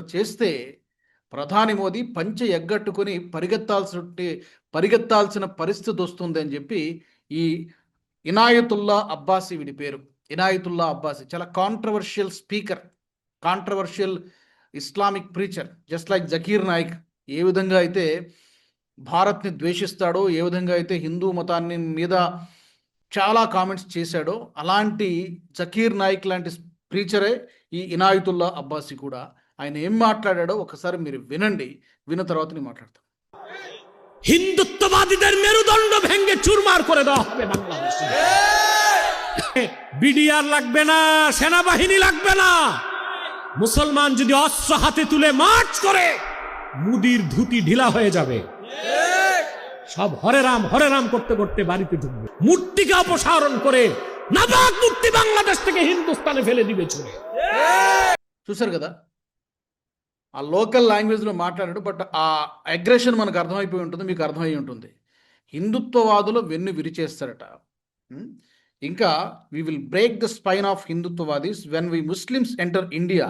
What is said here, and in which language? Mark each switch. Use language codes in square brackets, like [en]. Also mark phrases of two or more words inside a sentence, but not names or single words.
[te] చేస్తే ప్రధాని మోదీ పంచె ఎగ్గట్టుకొని పరిగెత్తాల్సిన పరిస్థితి వస్తుంది అని చెప్పి ఈ ఇనాయతుల్లా అబ్బాసీ, వీడి పేరు ఇనాయతుల్లా అబ్బాసీ, చాలా [en] controversial speaker, controversial Islamic preacher, just like [te] జకీర్ నాయక్ ఏ విధంగా అయితే భారత్ని ద్వేషిస్తాడో, ఏ విధంగా అయితే హిందూ మతాన్ని మీద చాలా కామెంట్స్ చేశాడో, అలాంటి జకీర్ నాయక్ లాంటి ప్రీచరే ఈ ఇనాయతుల్లా అబ్బాసీ కూడా. ఆయన ఏం మాట్లాడాడో ఒకసారి మీరు వినండి, విన్న తర్వాత నేను మాట్లాడతాను. [bn] হিন্দুত্ববাদীদের মেরুদণ্ড ভেঙে চুরমার করে দেওয়া হবে বাংলাদেশে। বিডিআর লাগবে না, সেনাবাহিনী লাগবে না। মুসলমান যদি অস্ত্র হাতে তুলে মার্চ করে, মুদির ধুতি ঢিলা হয়ে যাবে। সব হরে রাম করতে করতে বাড়িতে ঢুকবে। মূর্তিকে অপসারণ করে নাপাক মূর্তি বাংলাদেশ থেকে হিন্দুস্তানে ফেলে দিবে ছুঁড়ে। [te] చూసారు కదా, ఆ [en] local languageలో [te] మాట్లాడాడు. బట్ ఆ అగ్రెషన్ మనకు అర్థమైపోయి ఉంటుంది, మీకు అర్థమై ఉంటుంది. హిందుత్వవాదులు వెన్ను విరిచేస్తారట. [en] ఇంకా we will break the spine of Hindutvavadis when we Muslims enter India.